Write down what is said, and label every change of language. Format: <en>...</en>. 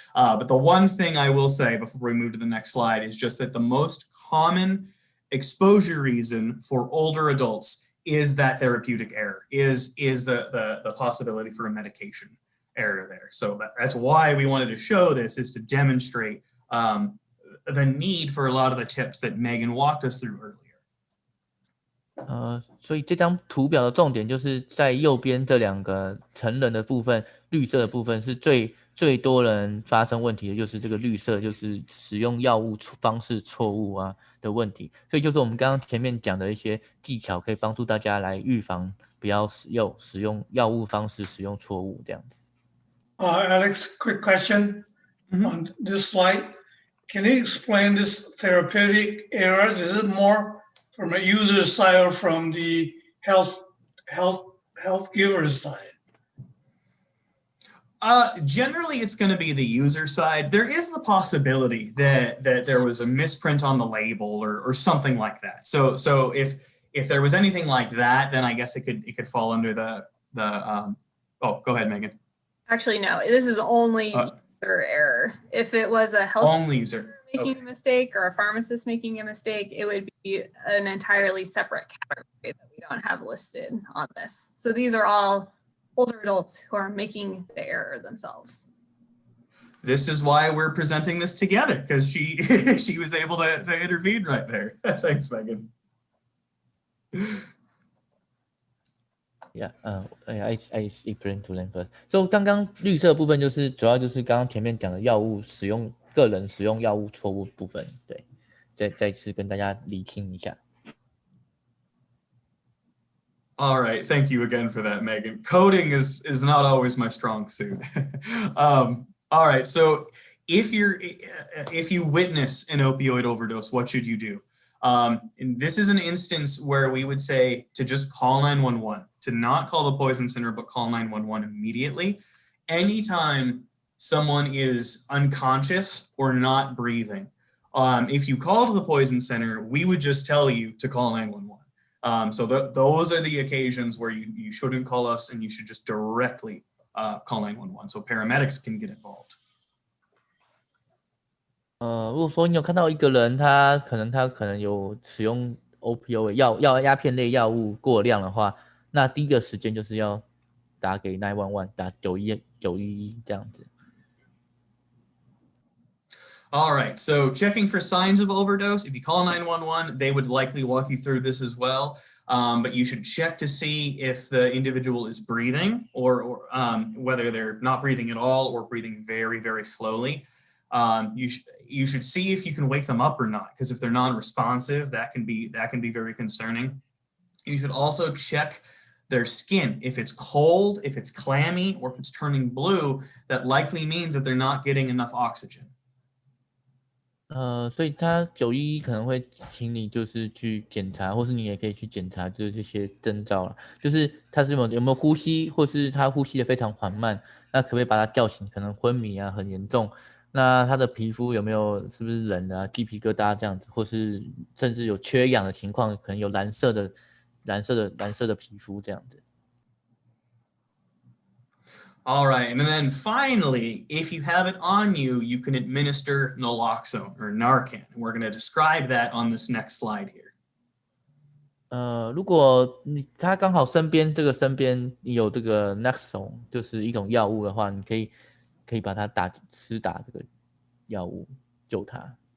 <en>But the one thing I will say before we move to the next slide is just that the most common exposure reason for older adults is that therapeutic error, is the possibility for a medication error there. So that's why we wanted to show this, is to demonstrate the need for a lot of the tips that Megan walked us through earlier.</en> <zh>所以这张图表的重点就是在右边这两个成人的部分，绿色的部分是最多人发生问题的，就是这个绿色，就是使用药物方式错误啊的问题。所以就是我们刚刚前面讲的一些技巧，可以帮助大家来预防不要使用药物方式使用错误这样子。</zh> <en>Alex, quick question on this slide. Can you explain this therapeutic error? Is it more from a user side or from the health giver's side? Generally, it's going to be the user side. There is the possibility that there was a misprint on the label or something like that. So if there was anything like that, then I guess it could fall under the oh, go ahead, Megan. Actually, no, this is only user error. If it was a health only user making a mistake or a pharmacist making a mistake, it would be an entirely separate category that we don't have listed on this. So these are all older adults who are making the error themselves. This is why we're presenting this together, because she was able to intervene right there. Thanks, Megan. Yeah, I explain to them first.</en> <zh>So 刚刚绿色部分就是主要就是刚刚前面讲的药物使用，个人使用药物错误部分，对，再次跟大家厘清一下。</zh> <en>All right, thank you again for that, Megan. Coding is not always my strong suit. All right, so if you witness an opioid overdose, what should you do? And this is an instance where we would say to just call 911, to not call the poison center, but call 911 immediately. Anytime someone is unconscious or not breathing, if you call to the poison center, we would just tell you to call 911. So those are the occasions where you shouldn't call us, and you should just directly call 911 so paramedics can get involved.</en> <zh>如果说你有看到一个人，他可能有使用 opioid 鸦片类药物过量的话，那第一个时间就是要打给911，打911这样子。</zh> <en>All right, so checking for signs of overdose. If you call 911, they would likely walk you through this as well. But you should check to see if the individual is breathing or whether they're not breathing at all or breathing very, very slowly. You should see if you can wake them up or not, because if they're non-responsive, that can be very concerning. You should also check their skin. If it's cold, if it's clammy, or if it's turning blue, that likely means that they're not getting enough oxygen.</en> <zh>所以他911可能会请你就是去检查，或是你也可以去检查，就是这些征兆了。就是他是有没有呼吸，或是他呼吸的非常缓慢，那可不可以把他叫醒？可能昏迷啊，很严重。那他的皮肤有没有是不是冷啊，鸡皮疙瘩这样子，或是甚至有缺氧的情况，可能有蓝色的皮肤这样子。</zh> <en>All right, and then finally, if you have it on you, you can administer naloxone or Narcan. We're going to describe that on this next slide here.</en> <zh>如果他刚好身边有这个 naloxone， 就是一种药物的话，你可以把它施打这个药物救他。</zh>